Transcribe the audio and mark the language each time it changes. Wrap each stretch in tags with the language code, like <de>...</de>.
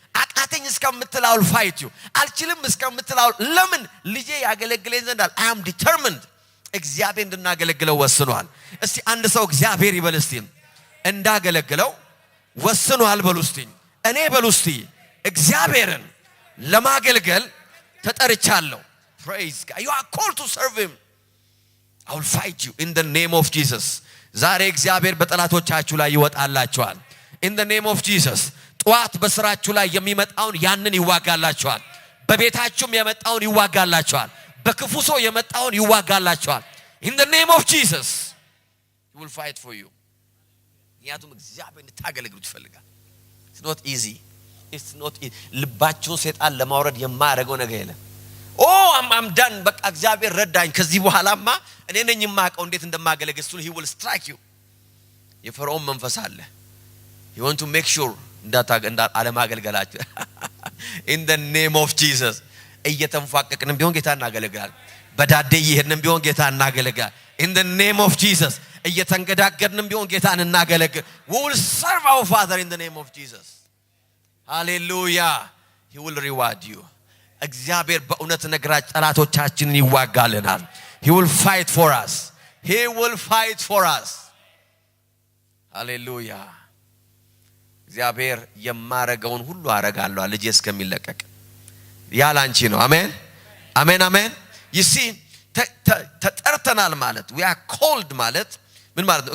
<am>አቃተኝ እስከምትላው ፋይት ዩ አልችልም እስከምትላው ለምን ልጄ ያገለግለኝ ዘንድ</am> <en>I am determined</en> <am>እግዚአብሔር እንድናገለግለው ወስኗል። እስቲ አንድ ሰው እግዚአብሔር ይበል እስቲ እንዳገለግለው ወስኗል በሉ እስቲ እኔ በሉ እስቲ እግዚአብሔርን ለማገልገል ተጠርቻለሁ።</am> <en>praise God you are called to serve him. I will fight you in the name of Jesus.</en> <am>ዛሬ እግዚአብሔር በጠላቶቻችሁ ላይ ይወጣላችኋል</am> <en>in the name of Jesus.</en> <am>ጧት በስራችሁ ላይ የሚመጣውን ያንን ይዋጋላችኋል። በቤታችሁም የመጣውን ይዋጋላችኋል። በክፉ ሰው የመጣውን ይዋጋላችኋል</am> <en>in the name of Jesus. He will fight for you.</en> <am>ያቱም እግዚአብሔር እንድታገለግሉት ይፈልጋል።</am> <en>it's not easy.</en> <am>ልባችሁን ሰይጣን ለማውረድ የማያደርገው ነገር የለም።</am> <en>I'm done</en> <am>በቃ እግዚአብሔር ረዳኝ ከዚህ በኋላማ እኔ ነኝ የማውቀው እንዴት እንደማገለግል እሱ</am> <en>he will strike you.</en> <am>የፈርዖን መንፈስ አለ.</am> <en>you want to make sure</en> <am>አለማገልገላችሁ</am> <en>in the name of Jesus.</en> <am>እየተንፋቀቅንም ቢሆን ጌታ እናገለግላለን። በዳዴ ይሄንም ቢሆን ጌታ እናገለግላለን</am> <en>in the name of Jesus.</en> <am>እየተንገዳገድንም ቢሆን ጌታን እናገለግል.</am> <en>we will serve our Father in the name of Jesus. hallelujah. he will reward you.</en> <am>እግዚአብሔር በእውነት ነግራች ጠላቶቻችንን ይዋጋልናል.</am> <en>he will fight for us. he will fight for us. hallelujah.</en> <am>እግዚአብሔር የማረጋውን ሁሉ አረጋለሁ ልጄ እስከሚለቀቅ ያላንቺ ነው። አሜን አሜን አሜን።</am> <en>you see</en> <am>ተጠርተናል ማለት</am> <en>we are called</en> <am>ማለት ምን ማለት ነው?</am>